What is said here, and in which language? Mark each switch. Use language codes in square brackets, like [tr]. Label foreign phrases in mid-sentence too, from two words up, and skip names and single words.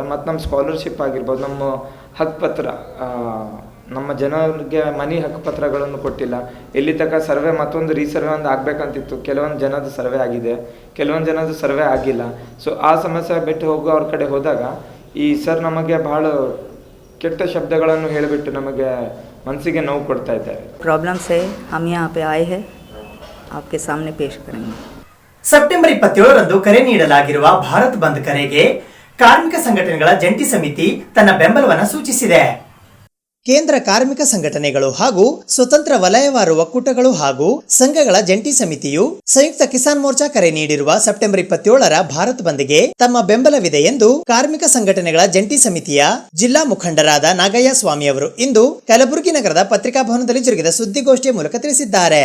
[kn] ಮತ್ತು ನಮ್ಮ ಸ್ಕಾಲರ್ಶಿಪ್ ಆಗಿರ್ಬೋದು, ನಮ್ಮ ಹಕ್ಕುಪತ್ರ, ನಮ್ಮ ಜನರಿಗೆ ಮನೆ ಹಕ್ಕುಪತ್ರಗಳನ್ನು ಕೊಟ್ಟಿಲ್ಲ. ಇಲ್ಲಿ ತನಕ ಸರ್ವೆ ಮತ್ತೊಂದು ರೀಸರ್ವೆ ಒಂದು ಆಗಬೇಕಂತಿತ್ತು. ಕೆಲವೊಂದು ಜನದ ಸರ್ವೆ ಆಗಿದೆ, ಕೆಲವೊಂದು ಜನದ ಸರ್ವೆ ಆಗಿಲ್ಲ. ಸೊ ಆ ಸಮಸ್ಯೆ ಬಿಟ್ಟು ಹೋಗೋ ಅವ್ರ ಕಡೆ ಹೋದಾಗ ಈ ಸರ್ ನಮಗೆ ಭಾಳ ಕೆಟ್ಟ ಶಬ್ದಗಳನ್ನು ಹೇಳಿಬಿಟ್ಟು ನಮಗೆ ಮನಸ್ಸಿಗೆ ನೋವು ಕೊಡ್ತಾ ಇದ್ದಾರೆ. [hi] प्रॉब्लम से हम यहाँ पे आए हैं, आपके सामने पेश करेंगे. [kn] ಸೆಪ್ಟೆಂಬರ್ 27ರಂದು ಕರೆ ನೀಡಲಾಗಿರುವ ಭಾರತ್ ಬಂದ್ ಕರೆಗೆ ಕಾರ್ಮಿಕ ಸಂಘಟನೆಗಳ ಜಂಟಿ ಸಮಿತಿ ತನ್ನ ಬೆಂಬಲವನ್ನು ಸೂಚಿಸಿದೆ. ಕೇಂದ್ರ ಕಾರ್ಮಿಕ ಸಂಘಟನೆಗಳು ಹಾಗೂ ಸ್ವತಂತ್ರ ವಲಯವಾರು ಒಕ್ಕೂಟಗಳು ಹಾಗೂ ಸಂಘಗಳ ಜಂಟಿ ಸಮಿತಿಯು ಸಂಯುಕ್ತ ಕಿಸಾನ್ ಮೋರ್ಚಾ ಕರೆ ನೀಡಿರುವ ಸೆಪ್ಟೆಂಬರ್ 27ರ ಭಾರತ್ ಬಂದ್ಗೆ ತಮ್ಮ ಬೆಂಬಲವಿದೆ ಎಂದು ಕಾರ್ಮಿಕ ಸಂಘಟನೆಗಳ ಜಂಟಿ ಸಮಿತಿಯ ಜಿಲ್ಲಾ ಮುಖಂಡರಾದ ನಾಗಯ್ಯ ಸ್ವಾಮಿ ಅವರು ಇಂದು ಕಲಬುರಗಿ ನಗರದ ಪತ್ರಿಕಾ ಭವನದಲ್ಲಿ ಜರುಗಿದ ಸುದ್ದಿಗೋಷ್ಠಿಯ ಮೂಲಕ ತಿಳಿಸಿದ್ದಾರೆ.